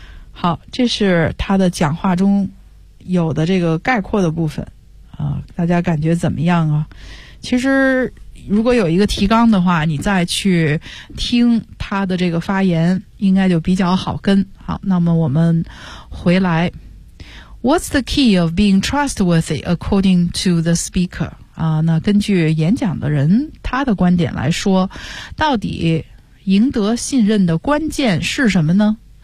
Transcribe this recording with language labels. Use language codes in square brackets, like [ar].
[zh] 好，这是他的讲话中有的这个概括的部分大家感觉怎么样啊？其实如果有一个提纲的话，你再去听他的这个发言应该就比较好跟。好，那么我们回来。 [en] What's the key of being trustworthy according to the speaker? [zh] 那根据演讲的人他的观点来说，到底赢得信任的关键是什么呢？